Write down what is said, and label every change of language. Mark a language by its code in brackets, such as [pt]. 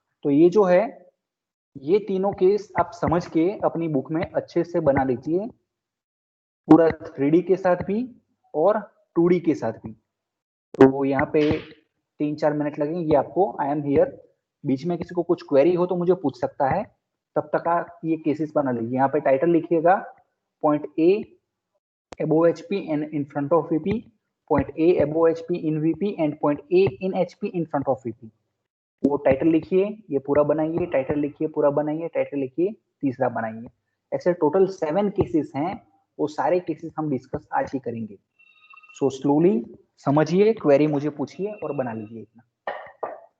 [hi] तो ये जो है, ये तीनों केस आप समझ के अपनी बुक में अच्छे से बना लीजिए, पूरा 3D के साथ भी और 2D के साथ भी. तो यहाँ पे 3-4 मिनट लगेंगे आपको. [en] I am here. [hi] बीच में किसी को कुछ क्वेरी हो तो मुझे पूछ सकता है. तब तक आप ये केसेस बना लीजिए. यहाँ पे टाइटल लिखिएगा [en] point A above HP and in front of VP, point A above HP in VP and point A in HP in front of VP. [hi] वो टाइटल लिखिए, ये पूरा बनाइए, टाइटल लिखिए, पूरा बनाइए, टाइटल लिखिए, तीसरा बनाइए. ऐसे टोटल 7 केसेस हैं. वो सारे केसेस हम डिस्कस आज ही करेंगे. सो स्लोली समझिए, क्वेरी मुझे पूछिए और बना लीजिए इतना.